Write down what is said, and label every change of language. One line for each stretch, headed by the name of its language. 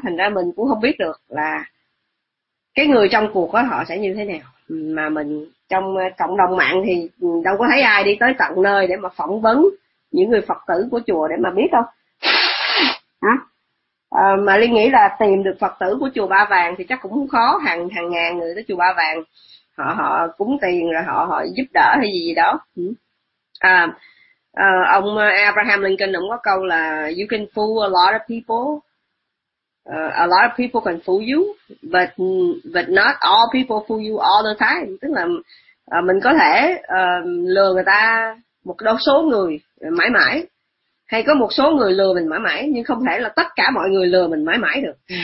Vietnamese: Thành ra mình cũng không biết được là cái người trong cuộc đó họ sẽ như thế nào, mà mình trong cộng đồng mạng thì đâu có thấy ai đi tới tận nơi để mà phỏng vấn những người Phật tử của chùa để mà biết đâu. Mà Liên nghĩ là tìm được Phật tử của chùa Ba Vàng thì chắc cũng khó, hàng hàng ngàn người tới chùa Ba Vàng, họ họ cúng tiền rồi họ họ giúp đỡ hay gì gì đó. Ông Abraham Lincoln ông có câu là
English: you can fool a lot of people can fool you, but not all people fool you all the time.
Vietnamese: Tức là mình có thể lừa người ta một đôi số người mãi mãi, hay có một số người lừa mình mãi mãi, nhưng không thể là tất cả mọi người lừa mình mãi mãi được.